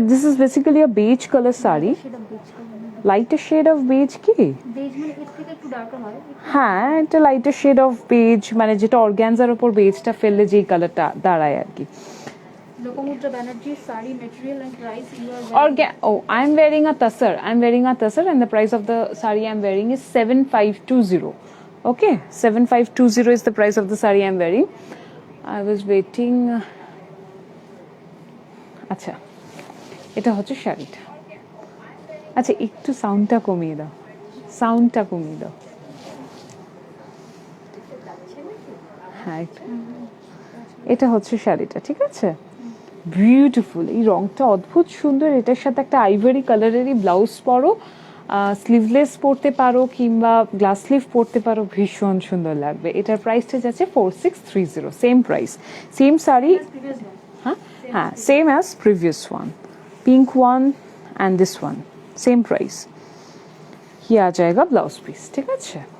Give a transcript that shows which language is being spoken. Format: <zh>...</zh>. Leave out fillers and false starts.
<en>This is basically a beige colour sari, lighter shade of beige.</en> <bn>কি base মানে এর থেকে একটু ডার্কার হয়? হ্যাঁ, এটা লাইটার শেড অফ বেজ, মানে যেটা অর্গ্যানজার উপর বেজটা ফেললে যেই কালারটা দাঁড়ায় আর কি।</bn> <en>Lokomudra Banerjee saree material and price you are wearing. I'm wearing a tussar. I'm wearing a tussar, and the price of the saree I'm wearing is 7520. Okay, 7520 is the price of the saree I'm wearing. I was waiting.</en> <bn>আচ্ছা, এটা হচ্ছে শাড়িটা। আচ্ছা, একটু সাউন্ডটা কমিয়ে দাও, সাউন্ডটা কমিয়ে দাও। হ্যাঁ, এটা হচ্ছে শাড়িটা, ঠিক আছে? বিউটিফুল, এই রংটা অদ্ভুত সুন্দর। এটার সাথে একটা আইভরি কালারেরই ব্লাউজ পরো, স্লিভলেস পরতে পারো কিংবা গ্লাস স্লিভ পরতে পারো, ভীষণ সুন্দর লাগবে। এটার প্রাইসটা যাচ্ছে 4630, সেম প্রাইস, সেম শাড়ি।</bn> <en>হ্যাঁ, same as previous one, pink one and this one, same price.</en> <hi>ये आ जाएगा ब्लाउज पीस,</hi> <bn>ঠিক আছে?</bn>